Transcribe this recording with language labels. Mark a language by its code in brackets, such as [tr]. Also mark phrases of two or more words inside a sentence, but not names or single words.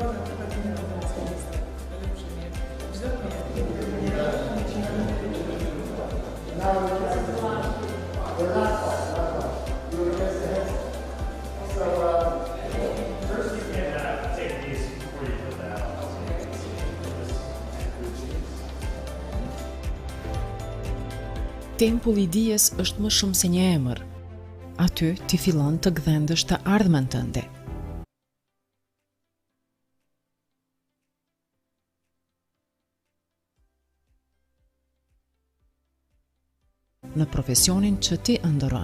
[en] Now the last one. You will press the head. So first you can take these before you put that out. [sq] Tempulli i dijes është më shumë se një emër. Aty ti fillon të gdhendësh të ardhmen tënde. Në profesionin që ti ëndërron.